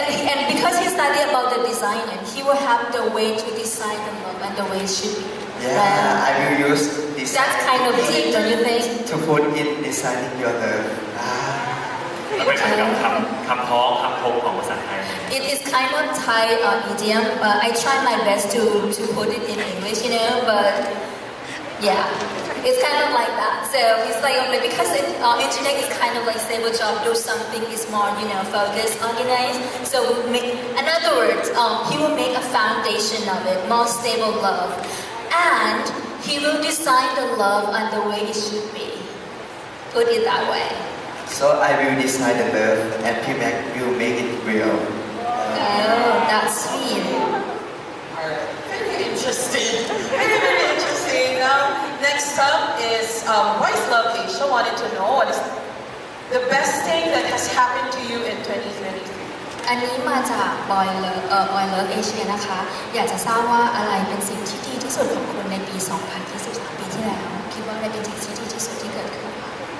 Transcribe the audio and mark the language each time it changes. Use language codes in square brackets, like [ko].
[en] And because he studied about the design, and he will have the way to design the love and the way it should be. Yeah, I will use this That's kind of deep, don't you think? to put in designing your love. [th] มันเป็นเหมือนกับคำพ้องคำพงของภาษาไทย [en] It is kind of Thai idiom. I try my best to put it in English, but yeah, it's kind of like that. So it's like only because internet is kind of like stable job, do something is more, focused, organized. So in other words, he will make a foundation of it, more stable love, and he will design the love and the way it should be. Put it that way. So I will design the love and P-Mac will make it real. Oh, that's sweet. Alright, very interesting. Very interesting. Next up is Wise Love Asia wanted to know what is the best thing that has happened to you in 2023. [th] อันนี้มาจากบอยเลิฟเอเชียนะคะ อยากจะทราบว่าอะไรเป็นสิ่งที่ดีที่สุดของคุณในปี 2023 ปีที่แล้ว คิดว่าอะไรเป็นสิ่งที่ดีที่สุดที่เกิดขึ้นคะ